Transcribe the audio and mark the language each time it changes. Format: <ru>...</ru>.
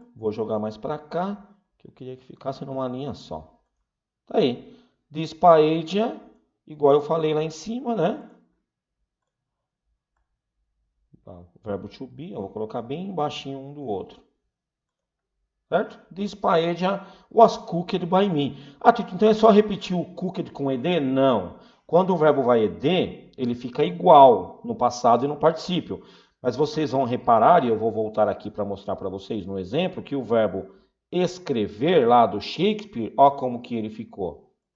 <pt>Vou jogar mais para cá, que eu queria que ficasse numa linha só. Tá aí. Dispaedia, igual eu falei lá em cima, né? O verbo to be, eu vou colocar bem baixinho um do outro. Certo?</pt> <en>This paella was cooked by me.</en> <pt>Ah, Tito, então é só repetir o cooked com ed? Não. Quando o verbo vai ed, ele fica igual no passado e no particípio. Mas vocês vão reparar, e eu vou voltar aqui para mostrar para vocês no exemplo, que o verbo escrever lá do Shakespeare, ó como que ele ficou.</pt>